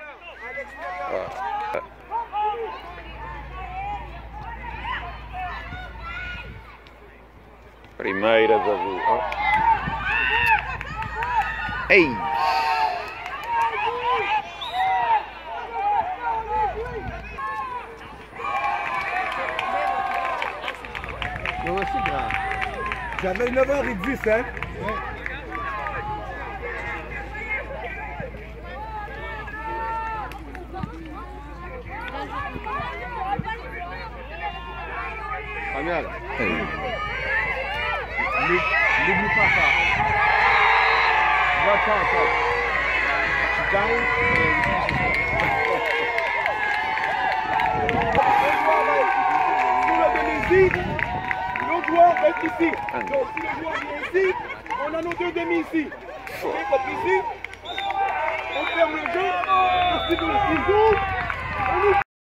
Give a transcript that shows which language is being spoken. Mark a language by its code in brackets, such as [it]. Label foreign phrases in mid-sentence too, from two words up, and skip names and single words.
[pt] Primeira da rua. Ei! [fr] Non, c'est grave. J'avais 9h et 10, hein? Ouais. Regarde. N'oublie pas ça. [en] Watch out, watch. [fr] L'autre joueur va être ici. Donc si le joueur vient ici, on a nos deux demi ici. Ok, comme ici, on ferme le jeu, on cible le ciseau, on ouvre.